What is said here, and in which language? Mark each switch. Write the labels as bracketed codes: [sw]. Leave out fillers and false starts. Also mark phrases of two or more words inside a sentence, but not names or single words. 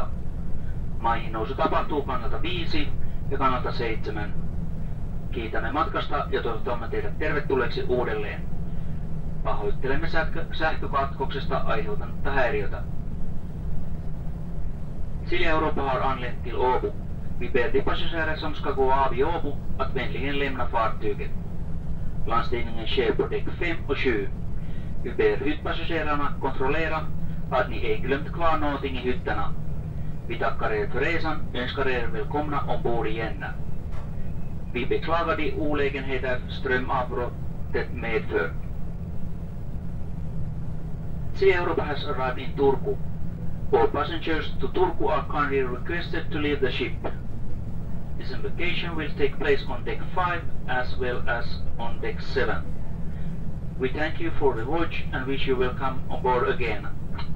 [fi] Maihin nousu tapahtuu kannalta 5 ja kannalta 7. Kiitämme matkasta ja toivotamme teidät tervetulleeksi uudelleen. Pahoittelemme sähkökatkoksesta aiheutunutta häiriötä. [sv] Silja Europa har anlänt till Åbo. Vi ber de passagerare som ska gå av i Åbo att vänligen lämna fartyget. Landstigningen sker på däck 5 och 7. Vi ber hyttpassagerarna kontrollera att ni ej glömt kvar någonting i hytterna. Vi tackar er för resan, önskar er välkomna ombord igen. Vi beklagar de olägenheter strömavbrottet medför. [en] Silja Europa has arrived in Turku. All passengers to Turku are kindly requested to leave the ship. Disembarkation will take place on deck 5 as well as on deck 7. We thank you for the voyage and wish you welcome on board again.